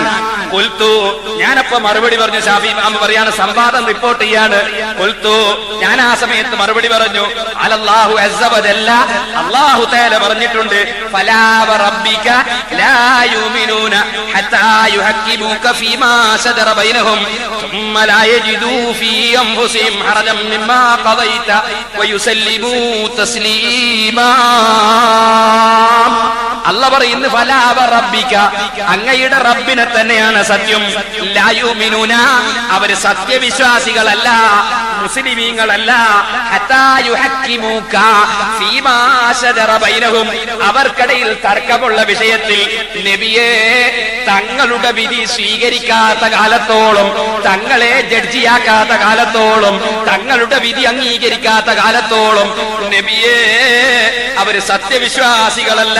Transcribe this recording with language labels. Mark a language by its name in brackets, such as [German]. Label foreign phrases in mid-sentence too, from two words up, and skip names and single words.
[Malayalam] ഖുൽതു, ഞാനപ്പോ മറുപടി പറഞ്ഞു. ശാഫിഈ ഇമാം പറയാണ്, സംവാദം റിപ്പോർട്ട് ചെയ്യാണ്. [Arabic] ഖുൽതു, [Malayalam] ഞാൻ ആ സമയത്ത് മറുപടി പറഞ്ഞു, [Arabic] قال الله عز وجل، الله تعالى പറഞ്ഞിട്ടുണ്ട്, فلا وربك لا يؤمنون حتى يحكموك فيما شجر بينهم ثم لا يجدوا في أنفسهم حرجا مما قضيت ويسلموا تسليما. [Malayalam] അല്ലാഹ് പറയുന്നു, [Arabic] فلا وربك, [Malayalam] അങ്ങയുടെ റബ്ബിനെ തന്നെയാണ് സത്യം. [Arabic] لا يؤمنون, [Malayalam] അവര് സത്യവിശ്വാസികളല്ല, മുസ്ലിമീങ്ങളല്ല. [Arabic] حتى يحكموك فيما شجر بينهم, [Malayalam] അവർക്കിടയിൽ തർക്കമുള്ള വിഷയത്തിൽ നബിയെ തങ്ങളുടെ വിധി സ്വീകരിക്കാത്ത കാലത്തോളം, തങ്ങളെ ജഡ്ജിയാക്കാത്ത കാലത്തോളം, തങ്ങളുടെ വിധി അംഗീകരിക്കാത്ത കാലത്തോളം നബിയെ അവര് സത്യവിശ്വാസികളല്ല.